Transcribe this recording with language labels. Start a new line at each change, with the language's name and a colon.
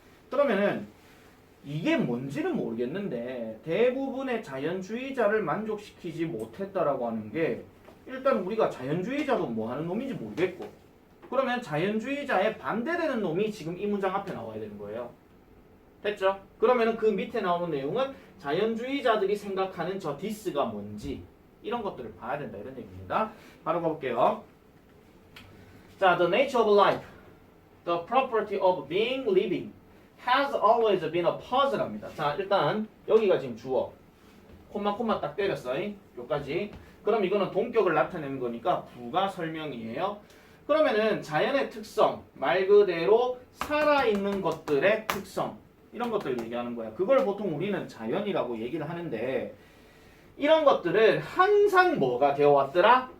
Korean: 그러면은 이게 뭔지는 모르겠는데 대부분의 자연주의자를 만족시키지 못했다라고 하는 게 일단 우리가 자연주의자도 뭐 하는 놈인지 모르겠고, 그러면 자연주의자에 반대되는 놈이 지금 이 문장 앞에 나와야 되는 거예요. 됐죠? 그러면은 그 밑에 나오는 내용은 자연주의자들이 생각하는 저 this가 뭔지 이런 것들을 봐야 된다 이런 얘기입니다. 바로 가볼게요.
English: 자, the nature of life, the property of being living has always been a puzzle입니다.
Korean: 자, 일단 여기가 지금 주어. 콤마 딱 때렸어. 여기까지. 그럼 이거는 동격을 나타내는 거니까 부가 설명이에요. 그러면은 자연의 특성, 말 그대로 살아있는 것들의 특성, 이런 것들을 얘기하는 거야. 그걸 보통 우리는 자연이라고 얘기를 하는데 이런 것들은 항상 뭐가 되어왔더라?